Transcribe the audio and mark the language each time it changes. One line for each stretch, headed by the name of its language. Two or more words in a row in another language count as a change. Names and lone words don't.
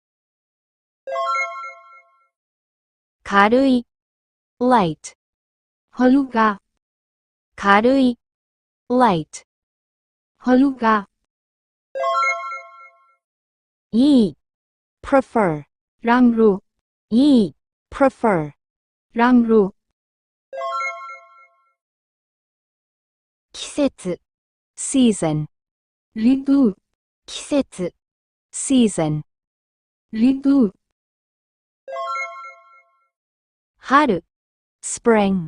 Japanese: 軽い light,
Nepali: हलुका,
Japanese: 軽い light,
Nepali: हलुका,
Japanese: いい prefer,
Nepali: राम्रो,
Japanese: いい prefer,
Nepali: राम्रो,
Japanese: 季節 season,
Nepali: ऋतु,
Japanese: 季節 season,
Nepali: ऋतु,
Japanese: 春 spring,